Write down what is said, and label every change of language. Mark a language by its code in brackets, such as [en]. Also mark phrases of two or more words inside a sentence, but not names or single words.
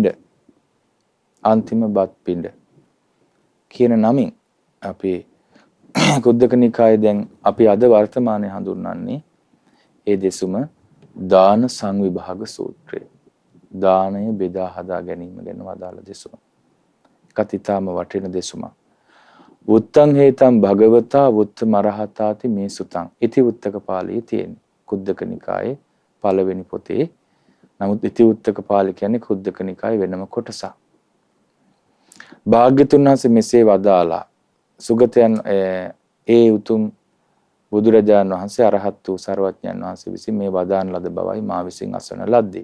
[si] අන්තිම බත් පිඬ කියන නමින් අපි කුද්දක නිකායේ දැන් අපි අද වර්තමානයේ හඳුන්වන්නේ ඒ දෙසුම දාන සංවිභාග සූත්‍රය. දානය බෙදා හදා ගැනීම ගැන වදාළ දෙසුම. කතිතාම වටින දෙසුම. [pi] උත්තං හේතං භගවතා උත්ත මරහතාති මේ සුතං. [si] ඉති උත්තක පාළියේ තියෙන. කුද්දක නිකායේ පළවෙනි පොතේ. නමුත් ඉති උත්තක පාළි කියන්නේ කුද්දක නිකායේ වෙනම කොටසක්. භාග්‍යතුන් වහන්සේ මෙසේ වදාලා සුගතයන් ඒ උතුම් බුදුරජාණන් වහන්සේ අරහත් වූ සර්වඥයන් වහන්සේ විසින් මේ වදාන ලද බවයි මා විසින් අසන ලද්දේ.